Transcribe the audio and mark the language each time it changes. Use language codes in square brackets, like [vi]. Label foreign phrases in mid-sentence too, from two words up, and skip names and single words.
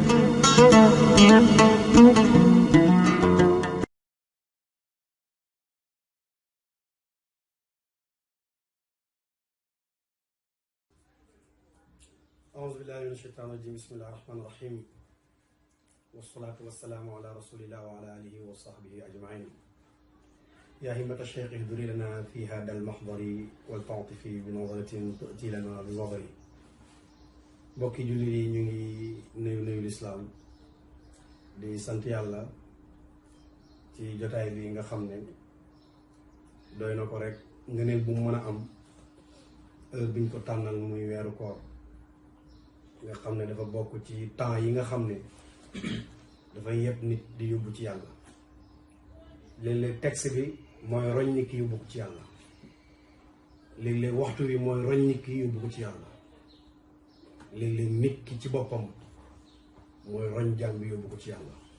[ar] أعوذ بالله من الشيطان الرجيم بسم الله الرحمن الرحيم والصلاة والسلام على رسول الله وعلى آله وصحبه أجمعين يا همة الشيخ اهدري لنا في هذا المحضر والتعطف بنظرة تؤتي لنا بظهر [wo] بوكي جولي نيو الإسلام di sant yàlla ci jotaay bi nga xam ne doy na ko rek ngëneel bu mu mën a am heure biñ ko tànnal muy weeru koor nga xam ne dafa bokk ci temps yi nga xam ne dafay yëpp nit di yóbbu ci yàlla léeg-léeg texte bi mooy roñ nit ki yóbbu ko ci yàlla léeg-léeg waxtu bi mooy roñ nit ki yóbbu ko ci yàlla léeg-léeg nit ki ci boppam mooy roñ jàng bi yóbbu ko ci yàlla